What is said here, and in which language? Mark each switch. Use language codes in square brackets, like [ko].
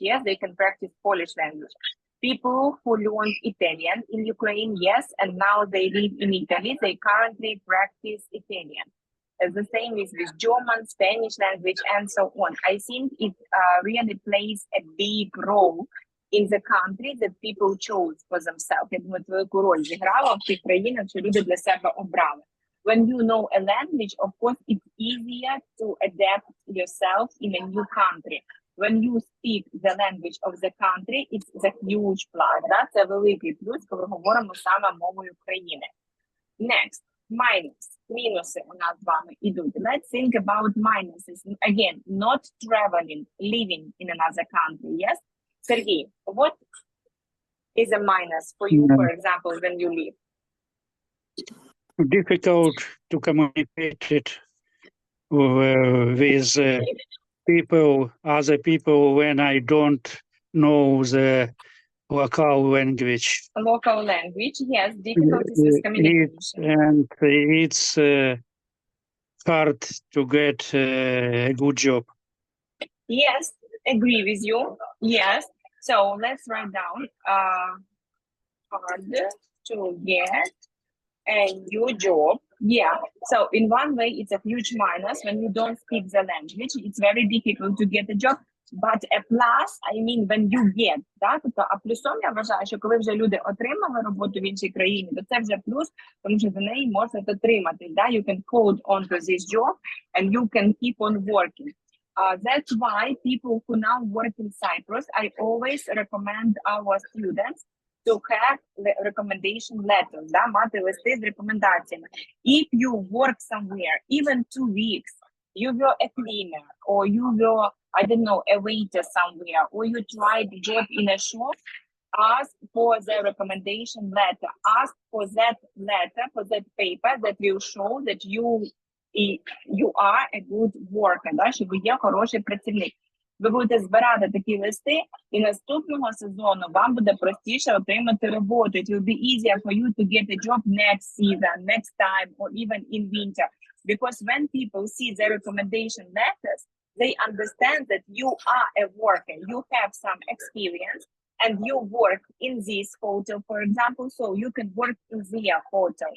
[en] Yes, they can practice Polish language. People who learn Italian in Ukraine, yes, and now they live in Italy, they currently practice Italian. The same is with German, Spanish language, and so on. I think it really plays a big role in the country that people chose for themselves. [uk] Я думаю, велику роль зіграла в тих країнах, що люди для себе обрали. [en] When you know a language, of course, it's easier to adapt yourself in a new country. When you speak the language of the country, it's a huge plus. [uk] Да? Це великий плюс, коли говоримо саме мовою країни. [en] Next. [uk] Мінуси у нас з вами ідуть. [en] Let's think about minuses. Again, not traveling, living in another country, yes? Sergey, what is a minus for you, for example, when you live? Difficult to communicate it with other people when I don't know the local language. Local language, yes, difficulties with communication. And it's hard to get a good job. Yes, agree with you. Yes. So let's write down hard to get a new job. Yeah. So in one way, it's a huge minus. When you don't speak the language, it's very difficult to get a job. But a plus, I mean, when you get, да? [uk] Тобто, а плюсом я вважаю, що коли вже люди отримали роботу в іншій країні, то це вже плюс, тому що за неї можна отримати, да? [en] You can hold on to this job and you can keep on working. That's why people who now work in Cyprus, I always recommend our students to have the recommendation letters, да? [uk] Мати листи з рекомендаціями. [en] If you work somewhere, even 2 weeks, you were a cleaner, or you were, I don't know, a waiter somewhere, or you tried a job in a shop, ask for the recommendation letter. Ask for that letter, for that paper that will show that you are a good worker, да, [uk] що ви є хороший працівник. Ви будете збирати такі листи, і наступного сезону вам буде простіше отримати роботу. [en] It will be easier for you to get a job next season, next time, or even in winter. Because when people see the recommendation letters, they understand that you are a worker, you have some experience, and you work in this hotel, for example, so you can work in their hotel.